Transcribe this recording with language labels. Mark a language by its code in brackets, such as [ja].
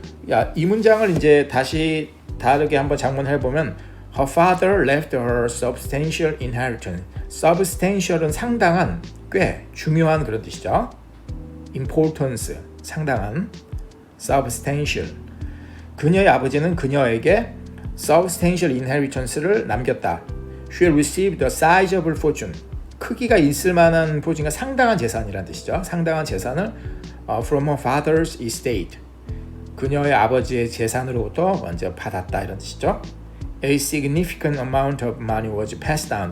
[ko] 야, 이 문장을 이제 다시 다르게 한번 장문해 보면 [en] Her father left her substantial inheritance. [ko] substantial은 상당한, 꽤 중요한 그런 뜻이죠. importance, 상당한. substantial. 그녀의 아버지는 그녀에게 [en] substantial inheritance [ko] 를 남겼다. [en] She received a sizable fortune. [ko] 크기가 있을 만한 포진과 상당한 재산이라는 뜻이죠. 상당한 재산을 [en] from her father's estate. [ko] 그녀의 아버지의 재산으로부터 먼저 받았다 이런 뜻이죠. [en] A significant amount of money was passed down.